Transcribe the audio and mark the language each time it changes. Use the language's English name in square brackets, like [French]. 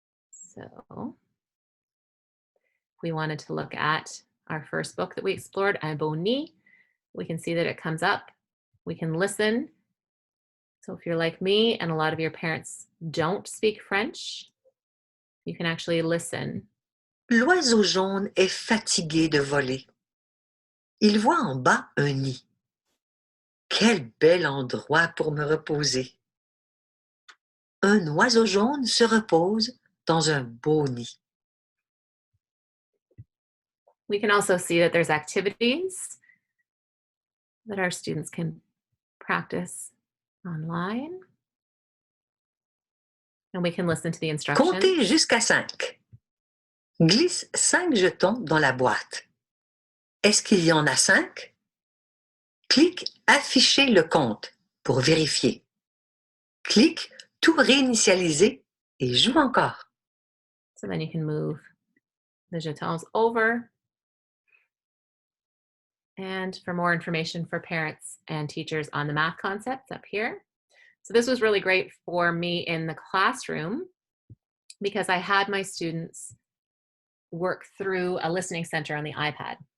[English] So if we wanted to look at our first book that we explored, Un beau nid, we can see that it comes up. We can listen. So if you're like me and a lot of your parents don't speak French, you can actually listen. [French] L'oiseau jaune est fatigué de voler. Il voit en bas un nid. Quel bel endroit pour me reposer. Un oiseau jaune se repose dans un beau nid. [English] We can also see that there's activities that our students can practice online. And we can listen to the instructions. [French] Comptez jusqu'à 5. Glisse 5 jetons dans la boîte. Est-ce qu'il y en a 5? Clique Afficher le compte pour vérifier. Clique Tout réinitialiser et joue encore. [English] So then you can move the jetons over. And for more information for parents and teachers on the math concepts, up here. So this was really great for me in the classroom because I had my students work through a listening center on the iPad.